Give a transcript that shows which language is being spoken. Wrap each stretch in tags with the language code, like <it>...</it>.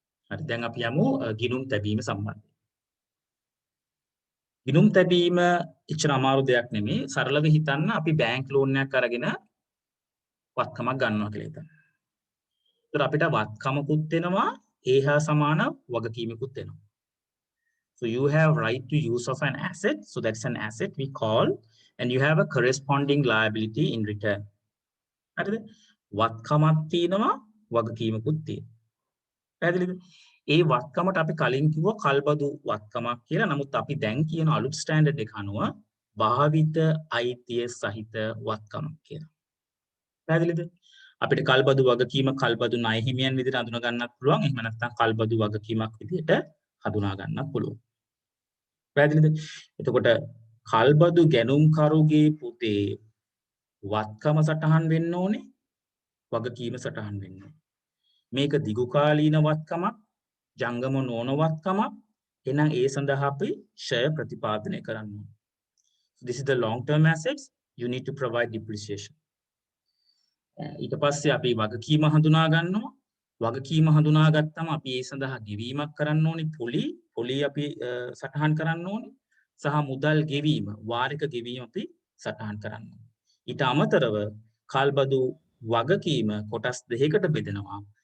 <si>හරි දැන් අපි යමු ගිණුම් තැබීම සම්බන්ධයෙන්. ගිණුම් තැබීම එච්චර අමාරු දෙයක් නෙමෙයි. සරලව හිතන්න අපි බැංක් ලෝන් එකක් අරගෙන වත්කමක් ගන්නවා කියලා හිතන්න. ඒතර අපිට වත්කමකුත් වෙනවා ඒ හා සමාන වගකීමකුත් වෙනවා.</si> <en>So you have right to use of an asset. So that's an asset we call and you have a corresponding liability in return.</en> <si>හරිද? වත්කමක් තියෙනවා වගකීමකුත් තියෙනවා. පැහැදිලිද? ඒ වත්කමට අපි කලින් කිව්වා කල්බදු වත්කමක් කියලා. නමුත් අපි දැන් කියන අලුත් ස්ටෑන්ඩඩ් එක අනුව භාවිත අයිතිය සහිත වත්කමක් කියලා. පැහැදිලිද? අපිට කල්බදු වගකීම කල්බදු ණය හිමියන් විදිහට හඳුනා ගන්නත් පුළුවන්. එහෙම නැත්නම් කල්බදු වගකීමක් විදිහට හඳුනා ගන්නත් පුළුවන්. පැහැදිලිද? එතකොට කල්බදු ගැනුම්කරුගේ පුතේ වත්කම සටහන් වෙන්න ඕනේ. වගකීම සටහන් වෙන්න ඕනේ. මේක දිගු කාලීන වත්කමක්, ජංගම නොවන වත්කමක්. එහෙනම් ඒ සඳහා අපි ෂය ප්‍රතිපාදනය කරන්න ඕනේ.</si> <en>So this is the long term assets. You need to provide depreciation.</en> <si>ඊට පස්සේ අපි වගකීම හඳුනා ගන්නවා. වගකීම හඳුනාගත්තම අපි ඒ සඳහා ගෙවීමක් කරන්න ඕනේ. පොලි අපි සටහන් කරන්න ඕනේ. සහ මුදල් ගෙවීම, වාරික ගෙවීම අපි සටහන් කරන්න ඕනේ. ඊට අමතරව කල්බදු වගකීම කොටස් දෙකකට බෙදෙනවා.</si>